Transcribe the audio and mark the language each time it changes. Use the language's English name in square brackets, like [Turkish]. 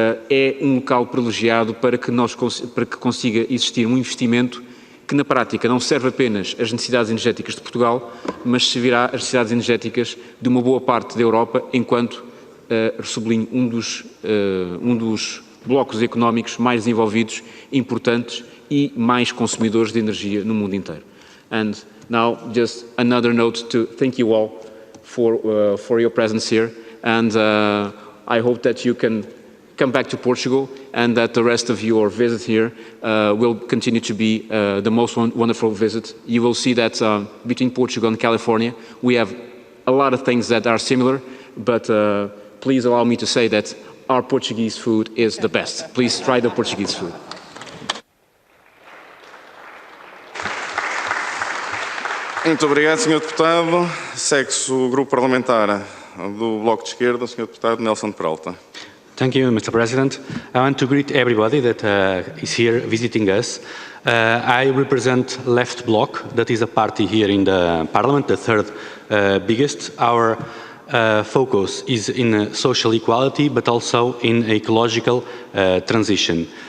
[Portuguese] é um local privilegiado para que consiga existir um investimento que na prática não serve apenas às necessidades energéticas de Portugal, mas servirá às necessidades energéticas de uma boa parte da Europa, enquanto, sublinho, um dos blocos económicos mais desenvolvidos, importantes e mais consumidores de energia no mundo inteiro. [English] And now, just another note to thank you all for your presence here, and I hope that you can come back to Portugal and that the rest of your visit here will continue to be the most wonderful visit. You will see that between Portugal and California, we have a lot of things that are similar, but please allow me to say that our Portuguese food is the best. Please try the Portuguese food. [Portuguese] Muito obrigado, Sr. Deputado. Segue-se o grupo parlamentar do Bloco de Esquerda, o Sr. Deputado Nelson Peralta. [English] Thank you, Mr. President. I want to greet everybody that is here visiting us. I represent Left Bloc, that is a party here in the Parliament, the third biggest. Our focus is in social equality, but also in ecological transition.